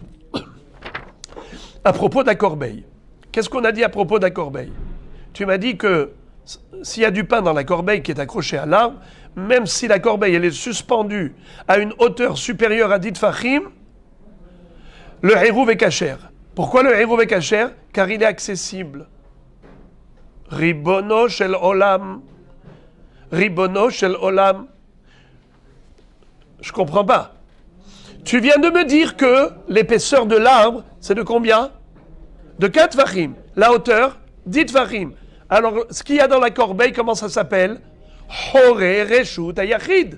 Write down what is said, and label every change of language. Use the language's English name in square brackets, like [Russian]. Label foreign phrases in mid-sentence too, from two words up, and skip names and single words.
[French] À propos de la corbeille, qu'est-ce qu'on a dit à propos de la corbeille? Tu m'as dit que s'il y a du pain dans la corbeille qui est accrochée à l'arbre, même si la corbeille elle est suspendue à une hauteur supérieure à 10 fachim, le hérouv est kasher. Pourquoi le hérouv est kasher? Car il est accessible. [Hebrew] רבונו של עולם. רבונו של עולם. [French] Je comprends pas. Tu viens de me dire que l'épaisseur de l'arbre, c'est de combien? De 4 fachim. La hauteur, 10 fachim. Alors, ce qu'il y a dans la corbeille, comment ça s'appelle? [Hebrew] חור רשות היחיד.